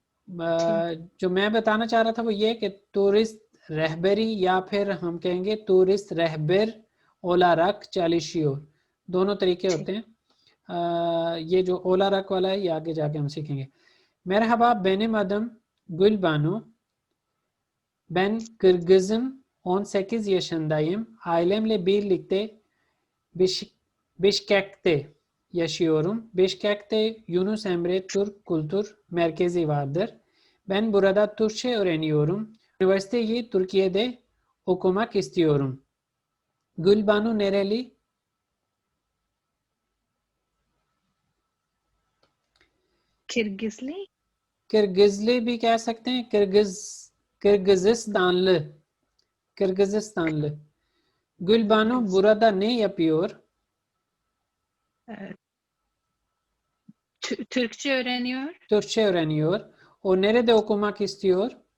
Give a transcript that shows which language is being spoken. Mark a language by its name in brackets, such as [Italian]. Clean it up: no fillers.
[Hindi] जो मैं बताना चाह रहा था वो ये कि टूरिस्ट रहबरी या फिर हम कहेंगे टूरिस्ट [Turkish] रहबर ओलारक चालिश्योर, [Hindi] दोनों तरीके होते हैं। ये जो ओला रक वाला है ये आगे जाके हम सीखेंगे। [Turkish] Merhaba benim adım Gülbanu. Ben Kırgızım. 18 yaşındayım. Ailemle birlikte Bişkek'te yaşıyorum. Bişkek'te Yunus Emre Türk Kültür Merkezi vardır. Ben burada Türkçe öğreniyorum. Üniversiteyi Türkiye'de okumak istiyorum. Gülbanu nereli? Kirgizli, [Hindi] किर्गिजली भी कह सकते हैं, किर्गिजिस्तानlı, Kırgızistanlı. [Turkish] Gülbanu burada ne yapıyor? Türkçe öğreniyor. Türkçe öğreniyor. O nerede okumak istiyor?